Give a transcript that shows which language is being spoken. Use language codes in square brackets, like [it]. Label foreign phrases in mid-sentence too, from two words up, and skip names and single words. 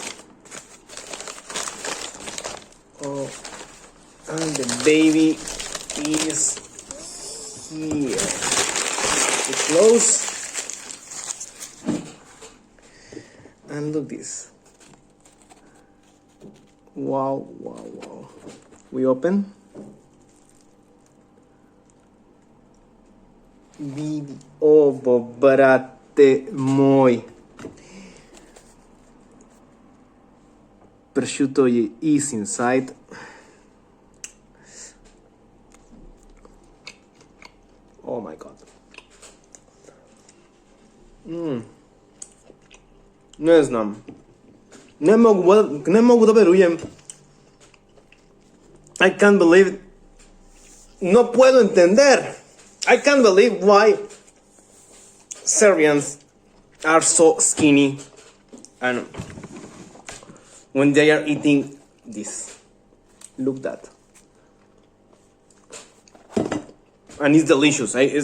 [en] Oh, and the baby is here. It's close. And look this. Wow. We open. [sr] Brate moj. [en] Prosciutto is inside. Oh my god. [sr] Ne znam. Ne mogu da verujem. [en] I can't believe it. [es] No puedo entender. [en] I can't believe why Serbians are so skinny and when they are eating this. Look that. And it's delicious.